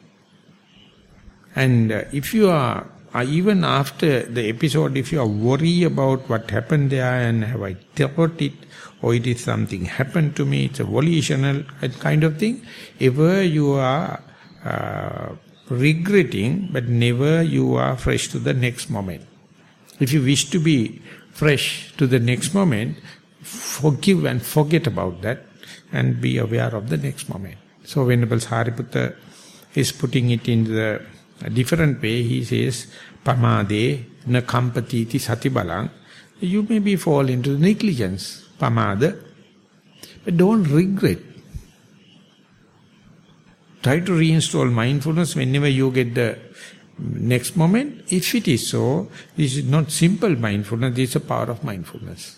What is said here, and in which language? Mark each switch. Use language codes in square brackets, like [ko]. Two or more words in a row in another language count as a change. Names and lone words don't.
[en] And if you are, even after the episode, if you are worried about what happened there and have I thought it, or it is something happened to me, it's a volitional kind of thing, ever you are regretting, but never you are fresh to the next moment. If you wish to be fresh to the next moment, forgive and forget about that and be aware of the next moment. So Venerable Sariputta is putting it in the a different way. He says, [pi] Pamade na kampatiti sati balang. [en] You maybe fall into negligence, pamada, but don't regret. Try to reinstall mindfulness whenever you get the next moment. If it is so, this is not simple mindfulness, this is a power of mindfulness.